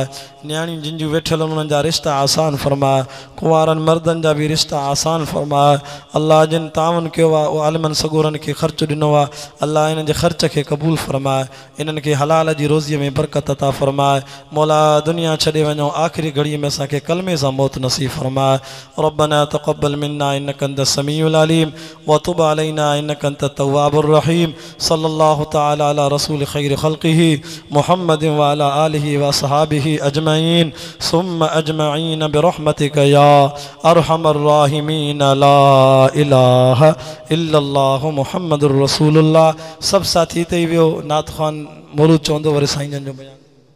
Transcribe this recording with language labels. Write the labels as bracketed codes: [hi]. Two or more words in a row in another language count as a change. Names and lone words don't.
[sd] न्याणियूं जिन जूं वेठल उन्हनि जा रिश्ता आसान फरमाए, कुंवारनि मर्दनि जा बि रिश्ता आसान फरमाए। अल्लाह जिन तावन कयो आहे, उहो आलिमनि सगोरनि खे ख़र्चु ॾिनो आहे, अल्लाह इन्हनि जे ख़र्च खे क़बूल फरमाए, इन्हनि खे हलाल जी रोज़ीअ में बरकत अता फरमाए। मौला दुनिया छॾे वञो, आख़िरी घड़ीअ में असांखे कलमे सां मौत नसीब फरमाए। [ar] ربنا تقبل منا إنك أنت السميع العليم وتب علينا إنك أنت التواب الرحيم. صلى الله تعالى على رسول خير خلقه محمد وعلى آله وأصحابه أجمعين ثم أجمعين برحمتك يا أرحم الراحمين. لا إله إلا الله محمد رسول الله. [sd] सब साथी ते वियो नात ख़ान मौलूद चवंदो, वरी साईं जन जो बयान।